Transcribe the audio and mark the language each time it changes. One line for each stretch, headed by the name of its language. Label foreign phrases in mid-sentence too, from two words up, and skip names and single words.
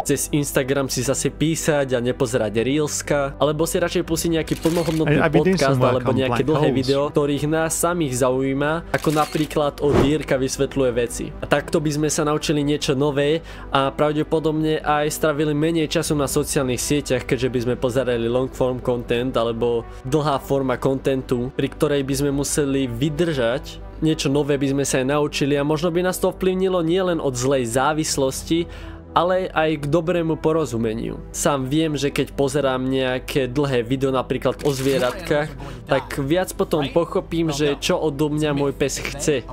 Slovak: Cez Instagram si zase písať a nepozerať reelska, alebo si radšej pustiť nejaký plnohodnotný podcast alebo nejaké dlhé video, ktorých nás samých zaujíma, ako napríklad od Jirka vysvetľuje veci. A takto by sme sa naučili niečo nové a pravdepodobne aj stravili menej času na sociálnych sieťach, keďže by sme pozerali
English: long form content
Slovak: alebo dlhá forma contentu, pri ktorej by sme museli vydržať. Niečo nové by sme sa aj naučili a možno by nás to vplyvnilo nielen od zlej závislosti, ale aj k dobrému porozumeniu. Sám viem, že keď pozerám nejaké dlhé video napríklad o zvieratkách, tak viac potom pochopím, že čo odo mňa môj pes chce.